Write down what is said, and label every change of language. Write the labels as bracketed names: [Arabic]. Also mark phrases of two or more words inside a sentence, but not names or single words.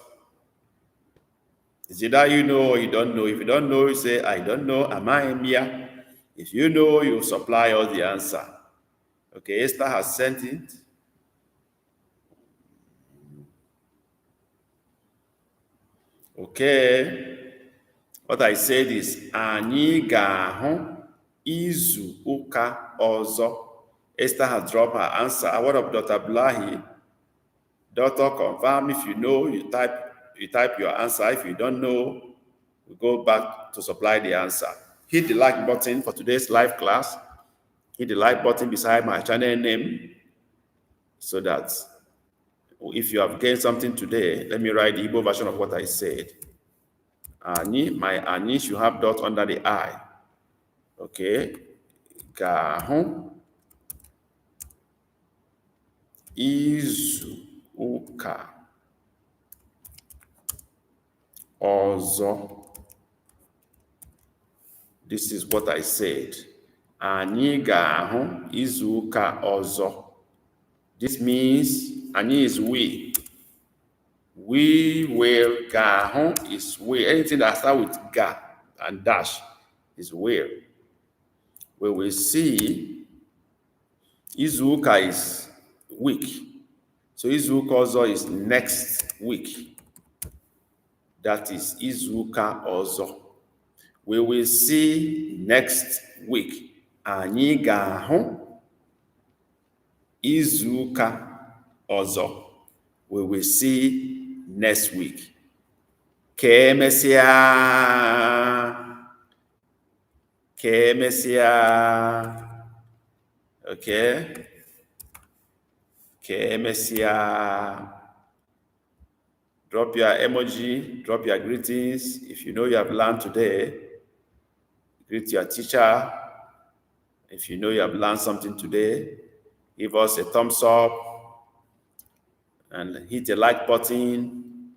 [English] Is it that you know or you don't know? If you don't know, you say, I don't know. Am I here? If you know, you supply us the answer. Okay, Esther has sent it. Okay. What I said is, [Igbo] anyị ga-ahụ izuụka ọzọ. [English] Esther has dropped her answer. What of Dr. Abdullahi? Doctor, confirm. If you know, you type your answer. If you don't know, we go back to supply the answer. Hit the like button for today's live class. Hit the like button beside my channel name so that if you have gained something today, let me write the Igbo version of what I said. Ani, my Ani should have dot under the I. [Igbo] Okay. Ga-ahụ izu ụka ọzọ. [English] This is what I said. [Igbo] Anyị ga-ahụ izu ụka ọzọ. [English] This means anyị is we. We will. Ga-ahụ is will. Anything that starts with ga and dash is will. We will see. [Igbo] Izu ụka [English] is week. So [Igbo] izu ụka ọzọ [English] is next week. That is [Igbo] izu ụka ọzọ. [English] We will see next week. [Igbo] Anyị ga-ahụ izu ụka ọzọ. [English] We will see next week. [Igbo] Ka emesịa. Ka emesịa. Okay. Ka emesịa. [English] Drop your emoji, drop your greetings. If you know you have learned today, greet your teacher. If you know you have learned something today, give us a thumbs up and hit the like button.